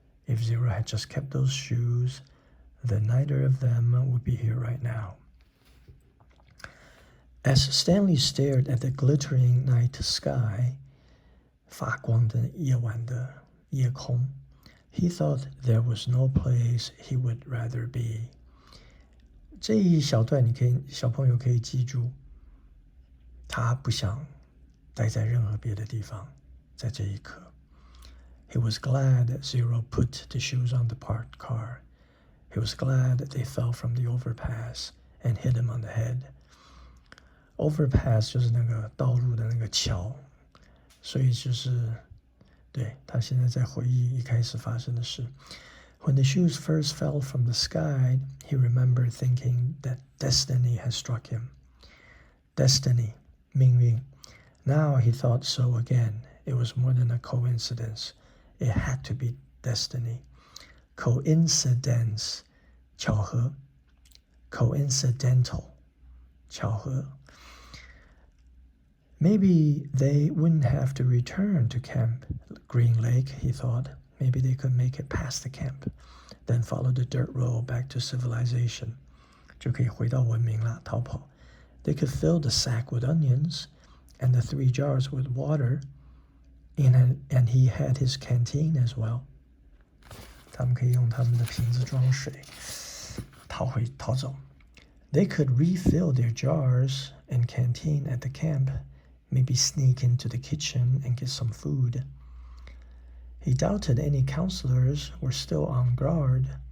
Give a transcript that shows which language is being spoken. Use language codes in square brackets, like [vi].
[en] If Zero had just kept those shoes, then neither of them would be here right now. As Stanley stared at the glittering night sky, [zh] 发光的夜晚的夜空, [en] he thought there was no place he would rather be. [zh] 这一小段小朋友可以记住，他不想待在任何别的地方，在这一刻。 [en] He was glad that Zero put the shoes on the parked car. He was glad that they fell from the overpass and hit him on the head. [zh] Overpass 就是那个道路的那个桥，所以就是对他现在在回忆一开始发生的事。 [en] When the shoes first fell from the sky, he remembered thinking that destiny had struck him. Destiny, 命运.Now he thought so again. It was more than a coincidence. It had to be destiny. Coincidence, 巧合. Coincidental, 巧合. Maybe they wouldn't have to return to Camp Green Lake, he thought. Maybe they could make it past the camp, then follow the dirt road back to civilization. [zh] 就可以回到文明了，逃跑。 [en] They could fill the sack with onions and the 3 jars with water, and he had his canteen as well. [zh] 他们可以用他们的瓶子装水，逃走。 [en] They could refill their jars and canteen at the camp, maybe sneak into the kitchen and get some food. He doubted any counselors were still on guard.